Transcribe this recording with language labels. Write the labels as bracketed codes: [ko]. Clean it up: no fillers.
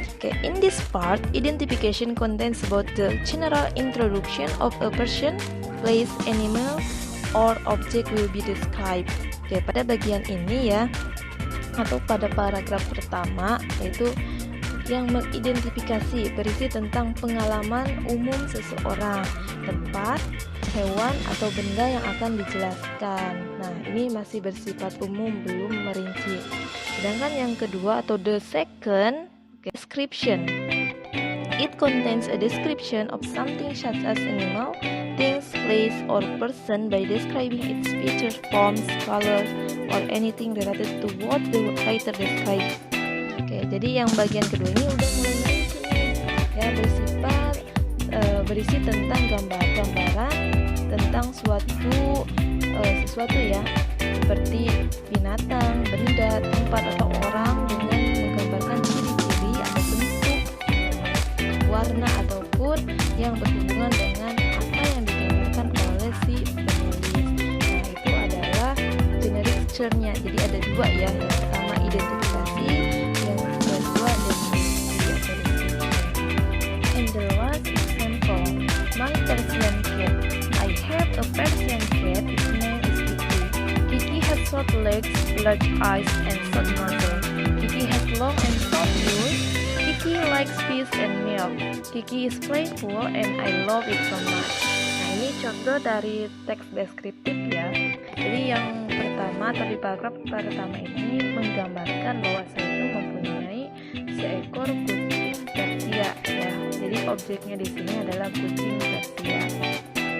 [en] Okay, in this part, identification contains about the general introduction of a person, place, animal, or object will be described. [id] Oke, pada bagian ini ya, atau pada paragraf pertama, yaitu yang mengidentifikasi berisi tentang pengalaman umum seseorang, tempat, hewan, atau benda yang akan dijelaskan. Nah, ini masih bersifat umum, belum merinci. Sedangkan yang kedua atau [en] the second, [id] description. [en] It contains a description of something such as animal, things, place, or person by describing its features, forms, colors, or anything related to what the writer describes. [id] Oke, jadi yang bagian kedua ini udah mulai merinci nih, ya, bersifat berisi tentang gambaran tentang sesuatu ya, seperti binatang, benda, tempat, atau orang dengan menggambarkan ciri-ciri atau bentuk, warna, ataupun yang berhubungan dengan apa yang digambarkan oleh si penulis. Nah, itu adalah generic structure-nya. Jadi ada dua ya, yang pertama identifikasi, yang kedua deskripsi atau description. [en] And the last example, my Persian cat. I have a Persian cat. Its name is Kiki. Kiki has short legs, large eyes, and short muzzle. Kiki has long and soft wool. Kiki likes fish and milk. Kiki is playful and I love it so much. [id] Nah, ini contoh dari teks deskriptif ya. Jadi yang pertama atau di paragraf pertama ini menggambarkan bahwa saya itu mempunyai seekor kucing Persia ya. Jadi objeknya di sini adalah kucing Persia.